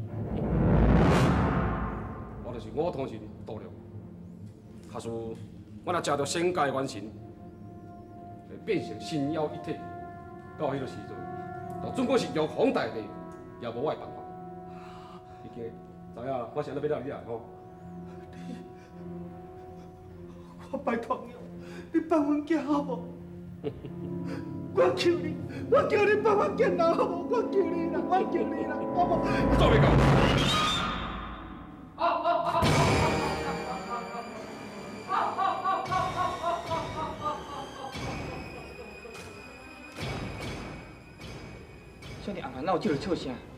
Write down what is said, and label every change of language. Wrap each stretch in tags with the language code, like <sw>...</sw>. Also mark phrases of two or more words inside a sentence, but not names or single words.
<nan>我就是五通神道了。假使我若食到仙界的原神，会变成神妖一体，到迄个时阵，就总管是玉皇大帝，也无我的办法。已经知影我是安怎要了你来吼？我拜托你，你放阮囝好无？我求你，我求你放我囝啦好无？我求你啦，我求你啦，好无？做袂到。兄弟，暗下哪有这个笑声？</nan>